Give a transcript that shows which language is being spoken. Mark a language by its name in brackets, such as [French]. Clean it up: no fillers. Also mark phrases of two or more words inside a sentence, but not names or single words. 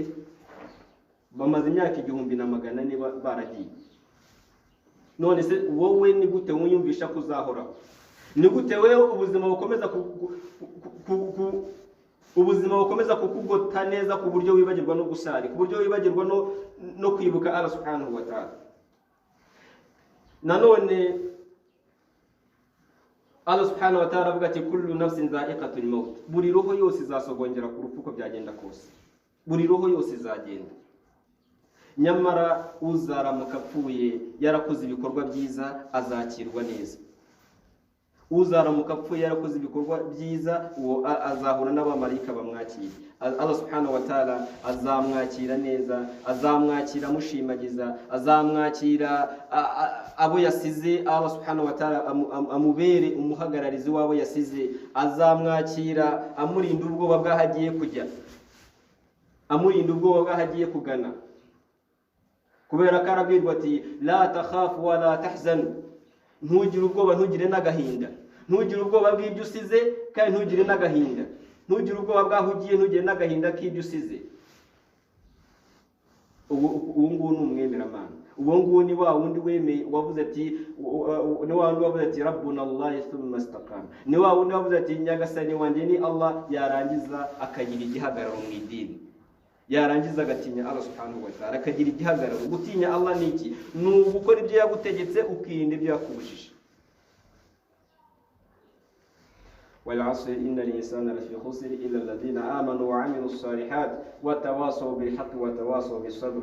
[Kinyarwanda] Bamaze imyaka 1400 baragiye. None se wowe ni gute wumvisha kuzahoraho? Ni gute wewe ubuzima bukomeza kukugota neza ku buryo wibagirwa no gusari, ku buryo wibagirwa no kwibuka [Arabic] الله سبحانه وتعالى? [Kinyarwanda] Nanone [Arabic] الله سبحانه وتعالى [Kinyarwanda] avuga ati [Arabic] كل نفس ذائقة الموت. [Kinyarwanda] Buri roho yose izasogongera ku rupfu ko byagenda kose. Buri roho yose izagenda. Nyamara uzaramuka apfuye yarakoze ibikorwa byiza azakirwa neza. uzaramuka apfuye yarakoze ibikorwa byiza uwo azahura n'abamarayika bamwakira. [Arabic] الله سبحانه وتعالى [Kinyarwanda] azamwakira neza, azamwakira amushimagiza, azamwakira abo yasize. [Arabic] الله سبحانه وتعالى [Kinyarwanda] amubere umuhagararizi w'abo yasize, azamwakira amurinda ubwoba bw'ahagiye kujya, amurinda ubwoba bw'ahagiye kugana, kubera ko arabwirwa ati [Arabic] لا تخافوا ولا تحزنوا, [Kinyarwanda] ntugire ubwoba ntugire n'agahinda, ntugire ubwoba bw'ibyo usize kandi ntugire n'agahinda, ntugire ubwoba bw'aho ugiye ntugire n'agahinda k'ibyo usize. uwo nguwo ni umwemeramana, uwo nguwo ni wa wundi wemeye wavuze ati ni wa wundi wavuze ati [Arabic] ربنا الله ثم استقاموا, [Kinyarwanda] ni wa wundi wavuze ati nyagasani wanjye ni Allah, yarangiza akagira igihagararo mu idini, yarangiza agatinya [Arabic] الله سبحانه وتعالى, [Kinyarwanda] akagira igihagararo. Gutinya Allah ni iki? Ni ugukora ibyo yagutegetse ukirinda ibyo yakubujije. [Arabic] والعصر إن الإنسان لفي خسر إلا الذين آمنوا وعملوا الصالحات وتواصوا بالحق وتواصوا بالصبر.